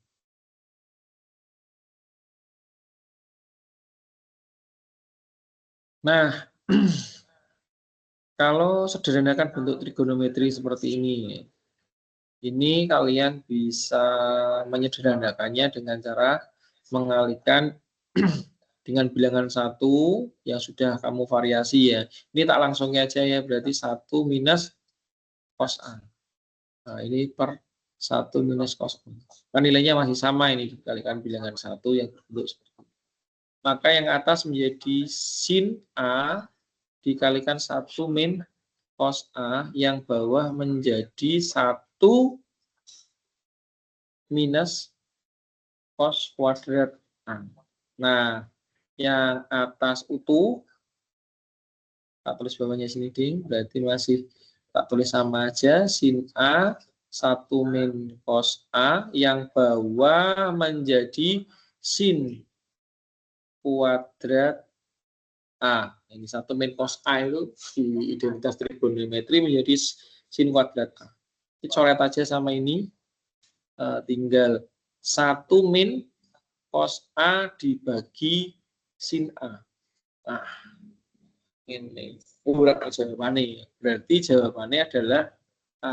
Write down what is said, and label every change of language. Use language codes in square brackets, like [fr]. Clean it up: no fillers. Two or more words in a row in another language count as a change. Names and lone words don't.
[id] Nah, kalau sederhanakan bentuk trigonometri seperti ini kalian bisa menyederhanakannya dengan cara mengalihkan dengan bilangan 1 yang sudah kamu variasi ya. Ini tak langsungnya aja ya, berarti 1 minus cos A. Nah, ini per 1 minus cos A. Kan nilainya masih sama ini, dikalikan bilangan 1 yang berbentuk seperti ini. Maka yang atas menjadi sin A dikalikan 1 min cos A, yang bawah menjadi 1 minus cos kuadrat A. Nah, yang atas utuh, tak tulis bawahnya sini, ding, berarti masih tak tulis sama aja, sin A 1 min cos A, yang bawah menjadi sin kuadrat A. Ini 1 min cos A itu di identitas trigonometri menjadi sin kuadrat A. Dicoret aja sama ini, tinggal 1 min cos A dibagi sin A. Nah, ini urat jawabannya. Berarti jawabannya adalah A.